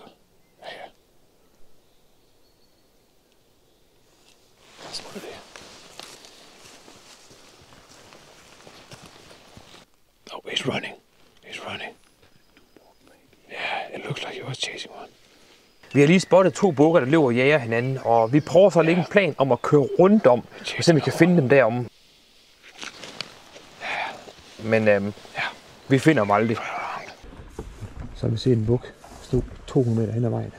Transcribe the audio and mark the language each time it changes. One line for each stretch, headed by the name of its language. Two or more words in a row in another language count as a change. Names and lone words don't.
Danish: Ja. Så smuttet det.
English: Oh, he's running. He's running. Yeah, it looks like he was chasing one.
Danish: Vi har lige spottet 2 bukker, der løber og jager hinanden, og vi prøver så at lægge en plan om at køre rundt om, og se om vi kan finde dem derom. Men vi finder dem aldrig. Så har vi set en buk stå 200 meter hen ad vejen her.